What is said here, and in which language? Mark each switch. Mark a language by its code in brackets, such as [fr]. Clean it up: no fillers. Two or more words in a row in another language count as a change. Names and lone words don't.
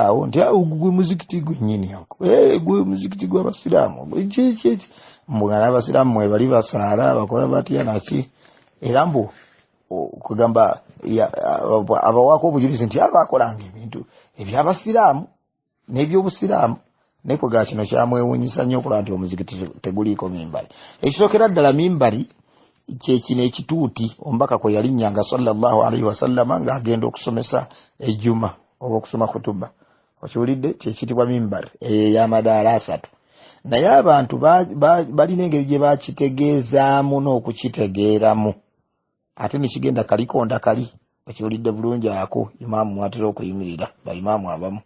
[lg] awo nti gwe muzikiti gwennyini gwe muzikiti gw'abasiraamu mbugana abasiraamu mwe bali basaala bakola batya naki, era mbu kugamba abawaako obujulizi nti abaakolanga ebintu ebyabasiraamu n'ebyobusiraamu, naye kwega kino kyamwewuunyisa nnyo okulaba nti omuzikiti teguliiko mimbali. Ekisookera ddala mimbali kyekino ekituuti omubaka kwe yalinnyanga [ar] صلى الله عليه وسلم [lg] ng'agenda okusomesa ejjuma oba okusoma khutuba. Okiwulidde? Kyekitibwa mimbar ey'amadaala 3. Naye abantu balina engeri gye bakitegeezaamu n'okukitegeeramu, ate nekigenda kalikonda kali. Okiwulidde bulungi ako imaamu mwatera okuyimirira, baimaamu abamu.